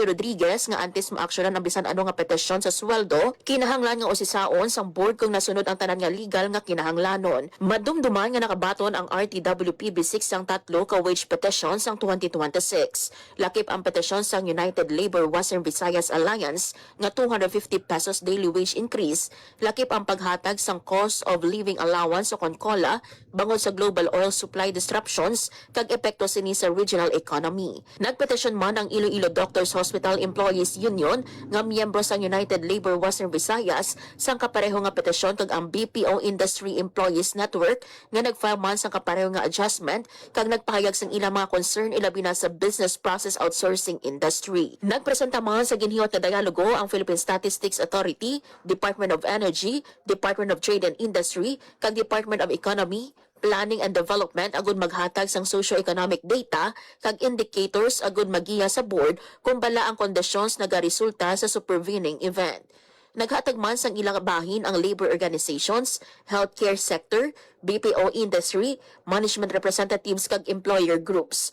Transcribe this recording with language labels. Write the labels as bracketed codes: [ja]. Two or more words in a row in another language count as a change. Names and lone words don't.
[hil] Rodriguez nga antes maaksyonan ang bisan ano nga petisyon sa sweldo, kinahanglan nga usisaon sang board kung nasunod ang tanan nga legal nga kinahanglanon. Madumduman nga nakabaton ang RTWPB6 sang tatlo ka wage petition sang 2026. Lakip ang petisyon sang United Labor Western Visayas Alliance nga 250 pesos [en] daily wage increase, [hil] lakip ang paghatag sang [en] cost of living allowance [hil] o COLA bangod sa [en] global oil supply disruptions [hil] kag epekto sini sa [en] regional economy. [hil] Nagpetisyon man ang Iloilo Doctors Hospital Employees Union nga miyembro sa United Labor Western Visayas sang kapareho nga petisyon kag ang BPO Industry Employees Network nga nagfile man sang kapareho nga adjustment kag nagpahayag sang ilang mga concern ilabi na sa [en] business process outsourcing industry. [hil] Nagpresenta man sa ginhiyot nga dialogo ang Philippine Statistics Authority, Department of Energy, Department of Trade and Industry kag Department of Economy, Planning and Development agud maghatag sang [en] socio-economic data [hil] kag indicators agud magiya sa board kung bala ang conditions nagaresulta sa [en] supervening event. [hil] Naghatag man sang ilang bahin ang [en] labor organizations, healthcare sector, BPO industry, management representatives kag employer groups.